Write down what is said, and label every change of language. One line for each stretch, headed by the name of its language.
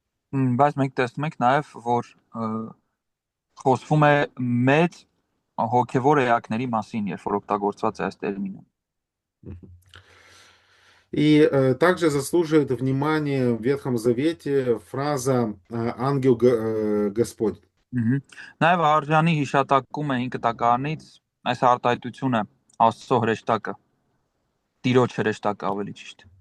Armenian: Բայց մենք տեսնում ենք նաև, որ խոսվում է մեծ հոգևոր էակների մասին, երբ որ օգտագործված է այս տերմինը։
Russian: И также заслуживает внимания в Ветхом Завете фраза «ангел Господь».
Armenian: Նաև արժանի հիշատակում է 5 կտակարանից այս արտահայտությունը Աստծո հրեշտակը, Տիրոջ հրեշտակը ավելի ճիշտ։